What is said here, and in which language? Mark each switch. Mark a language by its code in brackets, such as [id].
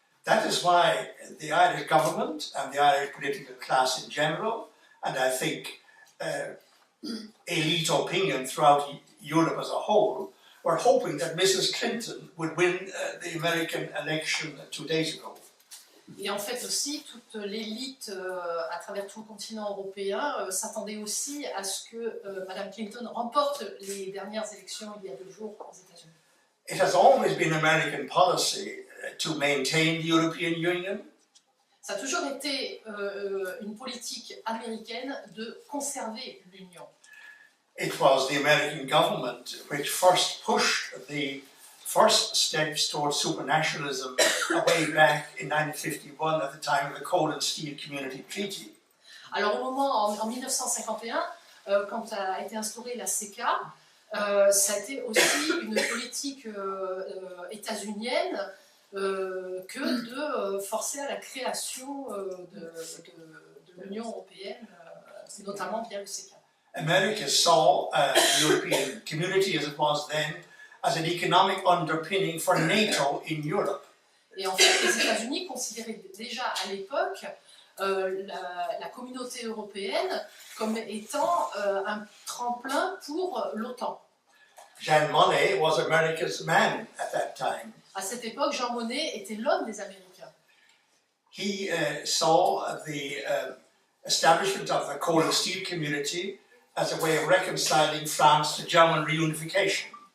[en] That is why the Irish government and the Irish political class in general, and I think elite opinion throughout Europe as a whole, were hoping that Mrs. Clinton would win the American election 2 days ago. [fr] Et en fait aussi, toute l'élite à travers tout le continent européen s'attendait aussi à ce que Mme Clinton remporte les dernières élections il y a 2 jours aux États-Unis. [en] It has always been American policy to maintain the European Union. [fr] Ça a toujours été une politique américaine de conserver l'Union. [en] It was the American government which first pushed the first steps towards supranationalism way back in 1951 at the time of the Coal and Steel Community Treaty. [fr] Alors au moment, en 1951, quand a été instaurée la CECA, ça a été aussi une politique états-unienne que de forcer à la création de l'Union européenne, notamment via le CECA. [en] America saw the European community as it was then as an economic underpinning for NATO in Europe. [fr] Et en fait, les États-Unis considéraient déjà à l'époque la communauté européenne comme étant un tremplin pour l'OTAN. [en] Jean Monnet was America's man at that time. [fr] À cette époque, Jean Monnet était l'homme des Américains. [en] He saw the establishment of the coal and steel community as a way of reconciling France to German reunification.